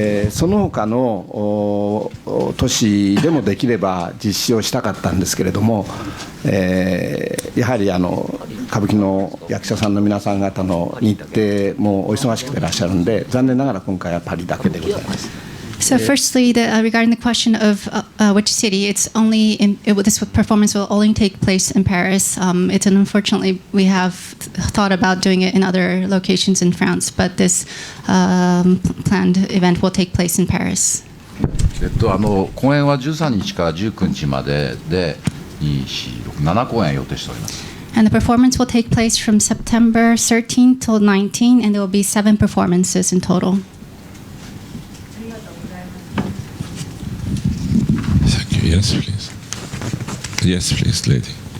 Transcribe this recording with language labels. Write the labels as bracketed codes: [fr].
[ja] その他の都市でもできれば実施をしたかったんですけれども、やはり歌舞伎の役者さんの皆さん方の日程もお忙しくていらっしゃるんで、残念ながら今回はパリだけでございます。 [en] So firstly, regarding the question of which city, it's only this performance will only take place in Paris. Unfortunately, we have thought about doing it in other locations in France, but this planned event will take place in Paris. [ja] 公演は13日から19日までで7公演予定しております。 [en] And the performance will take place from September 13 till 19, and there will be 7 performances in total. Thank you. Yes, please. Yes, please, lady.